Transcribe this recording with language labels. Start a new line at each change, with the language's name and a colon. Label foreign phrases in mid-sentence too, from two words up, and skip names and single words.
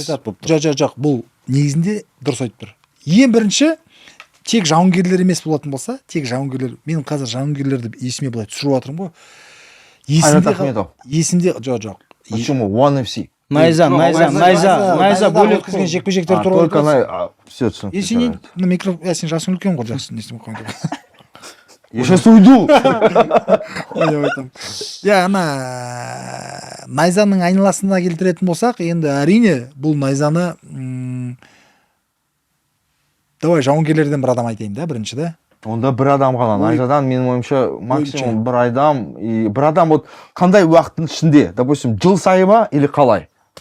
Kazakh: Жоқ, бұл негізінде дұрыс айтып тұр. Ең бірінші тек жауынгерлер емес болатын болса, тек жауынгерлер, мен қазір жауынгерлерді есіме былай түсіріп жатырмын ғой. Есімде жоқ.
Russian: Почему? One FC.
Kazakh: Найза бөлек өткізген жекпе-жектер туралы.
Russian: Только все түсінікті.
Kazakh: Сен жасың үлкен ғой, жақсы не істемей қойған.
Russian: Я сейчас уйду.
Kazakh: Найзаның айналасына келтіретін болсақ, енді әрине бұл найзаны давай жауынгерлерден бір адам айтайын да, бірінші да. Онда бір адам ғана. Найзадан менің ойымша максимум бір адам. И бір адам вот қандай уақыттың ішінде, допустим, жыл сайы ма или қалай?